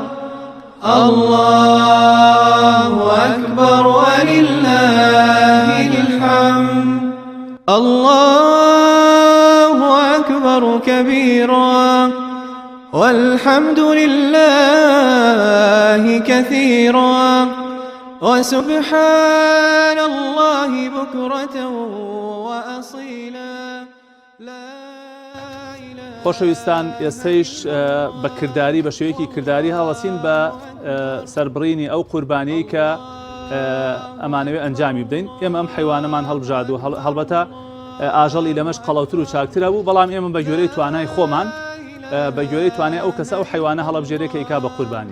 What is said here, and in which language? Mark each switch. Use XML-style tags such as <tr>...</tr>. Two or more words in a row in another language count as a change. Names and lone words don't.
<ar>الله أكبر ولله الحمد الله أكبر كبيرا والحمد لله كثيرا وسبحان الله بكرة وأصيلا لا إله.</ar> <ckb>خۆشەویستان ئێستەیش بە کردداری بە شێوەیەکی کردداری هەڵەسین بە سەربڕینی ئەو قوربانیی کە ئەمانەوێ ئەنجامی بدەین. ئێمە ئەم حیوانەمان هەڵبژاد و هەڵبەتە ئاژەڵی لەمەش قەڵەوتر و چاکترە بوو بەڵام ئێمە بە گوێرەی توانای خۆمان بە گوێرەی توانێت ئەو کەسە ئەو حیوانە هەڵەبژێرێکە ئیکا بە قوربانی.</ckb>